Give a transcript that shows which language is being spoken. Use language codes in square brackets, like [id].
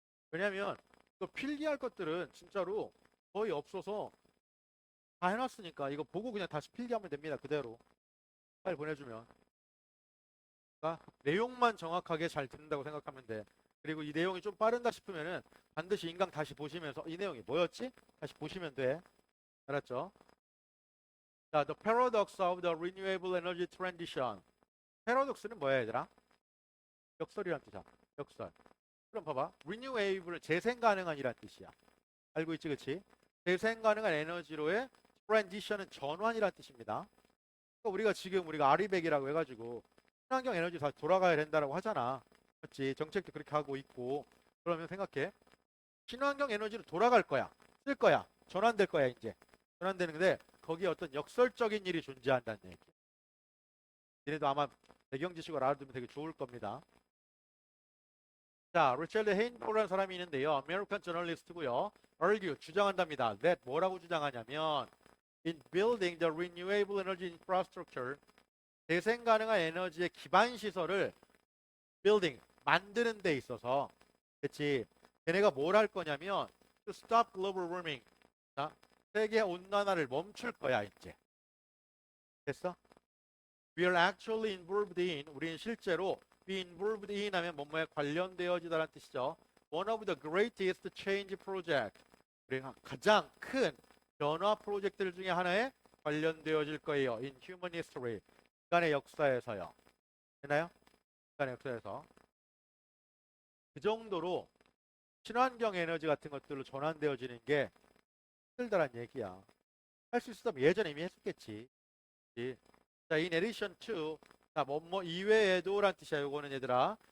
[ko] 왜냐면 그 필기할 것들은 진짜로 거의 없어서 다 해놨으니까 이거 보고 그냥 다시 필기하면 됩니다. 그대로 파일 보내주면. 그러니까 내용만 정확하게 잘 듣는다고 생각하면 돼. 그리고 이 내용이 좀 빠른다 싶으면은 반드시 인강 다시 보시면서 이 내용이 뭐였지? 다시 보시면 돼. 알았죠? [en] 자, the paradox of the renewable energy transition. [ko] 패러독스는 뭐야, 얘들아? 역설이란 뜻이야. 역설. 그럼 봐봐. renewable은 재생 가능한이란 뜻이야. 알고 있지, 그치? 재생 가능한 에너지로의 transition은 전환이란 뜻입니다. 그러니까 우리가 지금 우리가 아리백이라고 해가지고 친환경 에너지 다 돌아가야 된다라고 하잖아. 맞지? 정책도 그렇게 하고 있고. 그러면 생각해. 친환경 에너지로 돌아갈 거야. 쓸 거야. 전환될 거야, 이제. 전환되는데 거기에 어떤 역설적인 일이 존재한다는 얘기. 얘네도 아마 배경 지식을 알아두면 되게 좋을 겁니다. 자, 리처드 헤인보라는 사람이 있는데요. 아메리칸 저널리스트고요. argue, 주장한답니다. that 뭐라고 주장하냐면 [en] in building the renewable energy infrastructure, [ko] 재생 가능한 에너지의 기반 시설을 building, 만드는 데 있어서 그치? 걔네가 뭘 할 거냐면 [en] to stop global warming, [ko] 자, 세계 온난화를 멈출 거야 이제. 됐어? [en] We are actually involved in, [ko] 우리는 실제로 be involved in 하면 뭐뭐에 관련되어지다라는 뜻이죠. [en] One of the greatest change project, [ko] 우리가 가장 큰 변화 프로젝트들 중에 하나에 관련되어질 거예요. [en] In human history, [ko] 인간의 역사에서요. 되나요? 인간의 역사에서. 그 정도로 친환경 에너지 같은 것들로 전환되어지는 게 힘들다란 얘기야. 할 수 있었다면 예전에 이미 했었겠지. 그치? 자, [en] in addition to, [ko] 자, 뭐뭐 이외에도 란 뜻이야. 요거는 얘들아.